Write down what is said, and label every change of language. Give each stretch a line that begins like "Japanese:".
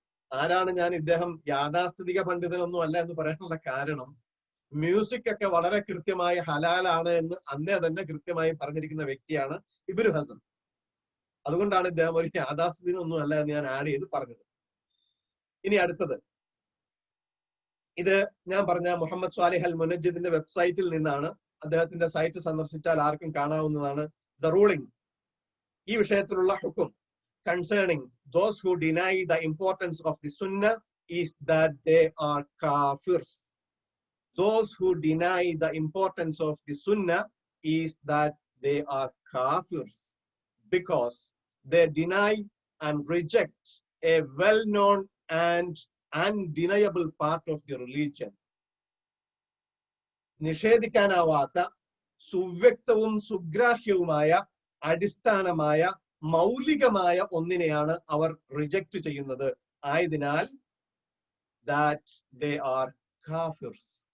Malayalam: ആരാണ് ഞാൻ ഇദ്ദേഹം യാഥാസ്ഥിതിക പണ്ഡിതനൊന്നും അല്ല എന്ന് പറയാനുള്ള കാരണം, മ്യൂസിക് ഒക്കെ വളരെ കൃത്യമായി ഹലാലാണ് എന്ന് അന്നേ തന്നെ കൃത്യമായി പറഞ്ഞിരിക്കുന്ന വ്യക്തിയാണ് ഇബ്നു ഹസം. അതുകൊണ്ടാണ് ഇദ്ദേഹം ഒരു യാഥാസ്ഥിതിനൊന്നും അല്ല എന്ന് ഞാൻ ആഡ് ചെയ്ത് പറഞ്ഞത്. ഇനി അടുത്തത്, ഇത് ഞാൻ പറഞ്ഞ മുഹമ്മദ് സ്വാലിഹ് അൽ മുനജ്ജിദിന്റെ വെബ്സൈറ്റിൽ നിന്നാണ്. അദ്ദേഹത്തിന്റെ സൈറ്റ് സന്ദർശിച്ചാൽ ആർക്കും കാണാവുന്നതാണ്. ദ റൂളിംഗ്, ഈ വിഷയത്തിലുള്ള ഹുക്കും
English: concerning those who deny the importance of the sunnah is that they are kafirs. Those who deny the importance of the sunnah is that they are kafirs because they deny and reject a well-known and undeniable part of the religion.
Malayalam: നിഷേധിക്കാനാവാത്ത സുവ്യക്തവും സുഗ്രാഹ്യവുമായ അടിസ്ഥാനമായ മൗലികമായ ഒന്നിനെയാണ് അവർ reject ചെയ്യുന്നത്. ആയതിനാൽ
English: that they are kafirs.